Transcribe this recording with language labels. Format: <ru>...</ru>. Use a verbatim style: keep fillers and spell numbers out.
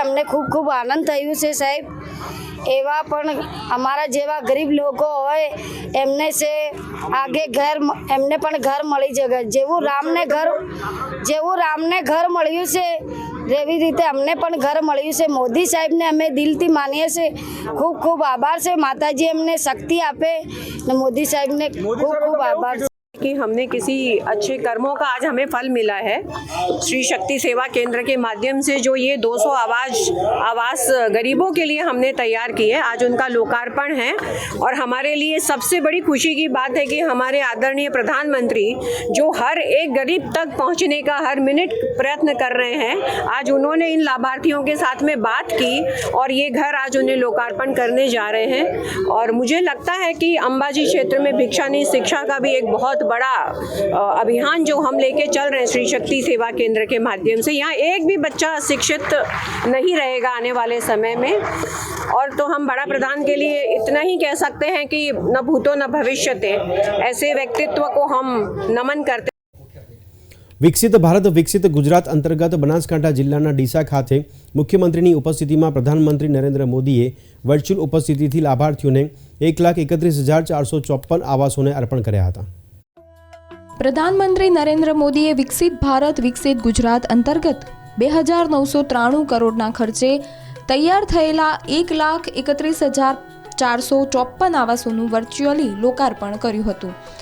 <gu>અમને ખૂબ ખૂબ આનંદ થયું છે સાહેબ. એવા પણ અમારા જેવા ગરીબ લોકો હોય એમને છે આગે ઘર, એમને પણ ઘર મળી જશે. જેવું રામને ઘર જેવું રામને ઘર મળ્યું છે એવી રીતે અમને પણ ઘર મળ્યું છે. મોદી સાહેબને અમે દિલથી માનીએ છીએ. ખૂબ ખૂબ આભાર છે. માતાજી એમને શક્તિ આપે ને મોદી સાહેબને ખૂબ ખૂબ આભાર છે</gu> <hi>कि हमने किसी अच्छे कर्मों का आज हमें फल मिला है. श्री शक्ति सेवा केंद्र के माध्यम से जो ये दो सौ आवास आवास गरीबों के लिए हमने तैयार की है, आज उनका लोकार्पण है. और हमारे लिए सबसे बड़ी खुशी की बात है कि हमारे आदरणीय प्रधानमंत्री जो हर एक गरीब तक पहुंचने का हर मिनट प्रयत्न कर रहे हैं, आज उन्होंने इन लाभार्थियों के साथ में बात की और ये घर आज उन्हें लोकार्पण करने जा रहे हैं. और मुझे लगता है कि अंबाजी क्षेत्र में भिक्षा नहीं शिक्षा का भी एक बहुत बड़ा अभियान जो हम लेके चल रहे हैं श्री शक्ति सेवा केंद्र के माध्यम से, यहाँ एक भी बच्चा शिक्षित नहीं रहेगा आने वाले समय में. और तो हम बड़ा प्रधान के लिए इतना ही कह सकते हैं कि न भूतो न भविष्यते, ऐसे व्यक्तित्व को हम नमन करते.</hi> <gu>વિકસિત ભારત વિકસિત ગુજરાત અંતર્ગત બનાસકાંઠા જિલ્લાના ડીસા ખાતે મુખ્યમંત્રીની ઉપસ્થિતિમાં પ્રધાનમંત્રી નરેન્દ્ર મોદીએ વર્ચ્યુઅલ ઉપસ્થિતિથી લાભાર્થીઓને એક લાખ એકત્રીસ હજાર ચારસો ચોપન આવાસોને અર્પણ કર્યા હતા. પ્રધાનમંત્રી નરેન્દ્ર મોદીએ વિકસિત ભારત વિકસિત ગુજરાત અંતર્ગત બે હજાર નવસો ત્રાણું કરોડના ખર્ચે તૈયાર થયેલા એક લાખ એકત્રીસ હજાર ચારસો ચોપન આવાસોનું વર્ચ્યુઅલી લોકાર્પણ કર્યું હતું.</gu>